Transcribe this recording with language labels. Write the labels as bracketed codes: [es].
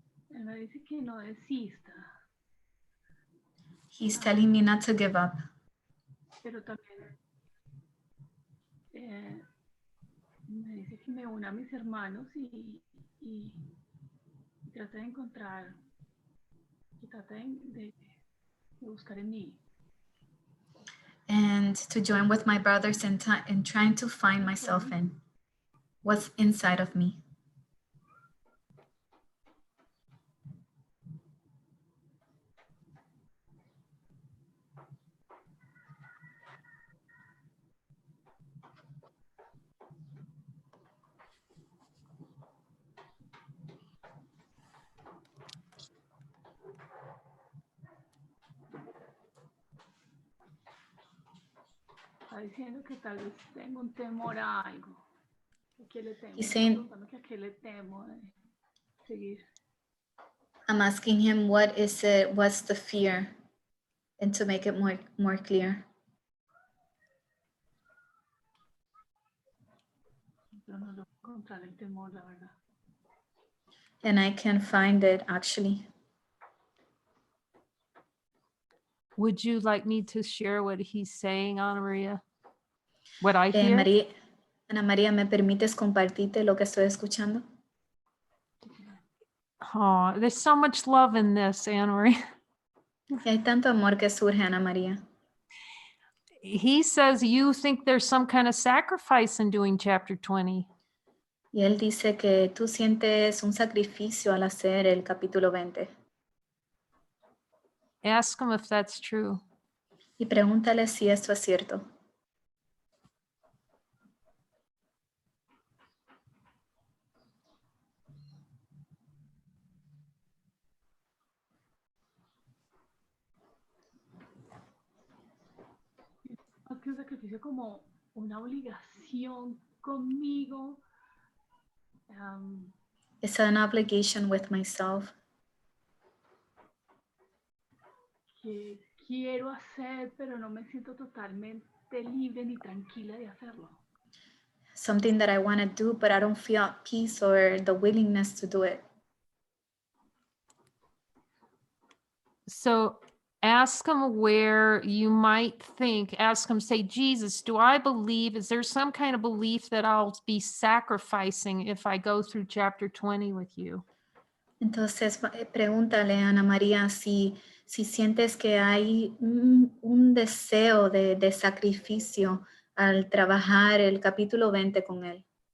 [es] Él me dice que no desista, [en] He's telling me not to give up. [es] pero también me dice que me una a mis hermanos y trate de encontrar, y trate de buscar en mí. [en] And to join with my brothers in trying to find myself in what's inside of me. [es] Está diciendo que tal vez tengo un temor a algo. ¿A qué le temo? [en] He's [es] Está [en] saying- [es] preguntando que a qué le temo de seguir. [en] I'm asking him what's the fear, and to make it more clear. [es] Pero no lo puedo encontrar el temor, la verdad. [en] And I can find it actually. Would you like me to share what he's saying, Anna Maria? What I hear? [es] Ana María, ¿me permites compartirte lo que estoy escuchando? [en] Oh, there's so much love in this, Anna Maria. [es] Y hay tanto amor que surge, Ana María. [en] He says you think there's some kind of sacrifice in doing chapter 20. [es] Y él dice que tú sientes un sacrificio al hacer el capítulo 20. [en] Ask him if that's true. [es] Y pregúntale si esto es cierto. Más que un sacrificio, como una obligación conmigo. [en] It's an obligation with myself [es] Que quiero hacer, pero no me siento totalmente libre ni tranquila de hacerlo. [en] something that I want to do, but I don't feel at peace or the willingness to do it. So ask him where you might think, ask him, say, Jesus, do I believe, is there some kind of belief that I'll be sacrificing if I go through chapter 20 with you? [es] Entonces, pregúntale a Ana María si sientes que hay un deseo de sacrificio al trabajar el capítulo 20 con él.